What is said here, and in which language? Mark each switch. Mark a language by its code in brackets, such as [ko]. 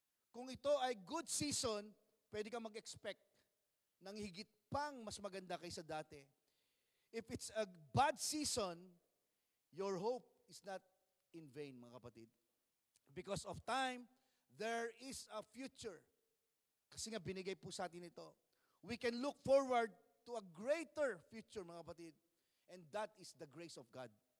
[tl] Kung ito ay good season, pwede kang mag-expect ng higit pang mas maganda kaysa dati. [en] If it's a bad season, your hope is not in vain, mga kapatid. Because of time, there is a future. [tl] Kasi nga binigay po sa atin ito. [en] We can look forward to a greater future, mga kapatid. And that is the grace of God.